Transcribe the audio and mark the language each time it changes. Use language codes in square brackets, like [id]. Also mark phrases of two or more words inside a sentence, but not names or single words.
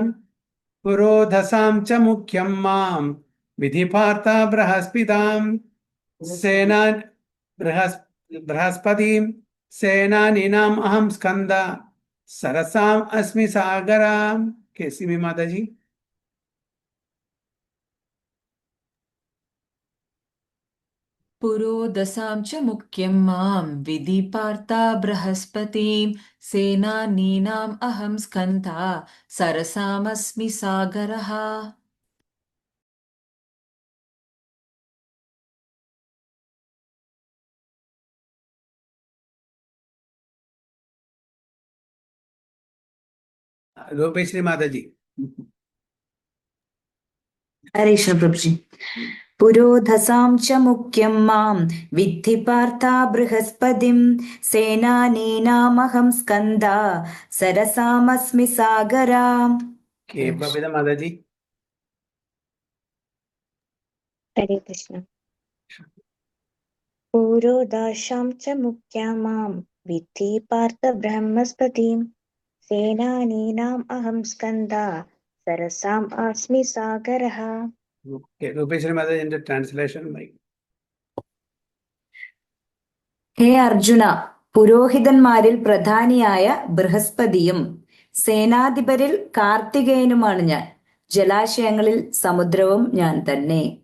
[sa] പുരോധസാം ച മുഖ്യം മാം വിധി പാർത്ത ബൃഹസ്പതിം സേനാനിനാം അഹം സ്കന്ദ സരസാം അസ്മി സാഗരാം. [ml] കേസി ബി മാതാജി. [sa] पुरोदसां च मुख्यं मां विधि पार्था बृहस्पतिं सेनानीनाम् अहं स्कन्धा सरसामस्मि सागरः. [ml] രൂപേശ്വരി മാതാജി. [sa] ഹരേ കൃഷ്ണ പ്രഭുജി. പുരോധസാം ച മുഖ്യം മാം വിദ്ധി പാർത്ഥ ബൃഹസ്പതിം സേനാനീനാമഹം സ്കന്ദ സരസാമസ്മി സാഗരാം. [ml] ബബിത മാതാജി. [sa] Hare Krishna. पुरोधसां च मुख्यं मां विद्धि पार्थ बृहस्पतिं सेनानीनाम् अहं स्कन्द सरसाम् अस्मि सागरः. [ml] രൂപേശ്വരി മാതാജിന്റെ ട്രാൻസ്ലേഷൻ. ഹേ അർജുന, പുരോഹിതന്മാരിൽ പ്രധാനിയായ ബൃഹസ്പതിയും സേനാധിപരിൽ കാർത്തികേയനുമാണ് ഞാൻ. ജലാശയങ്ങളിൽ സമുദ്രവും ഞാൻ തന്നെ.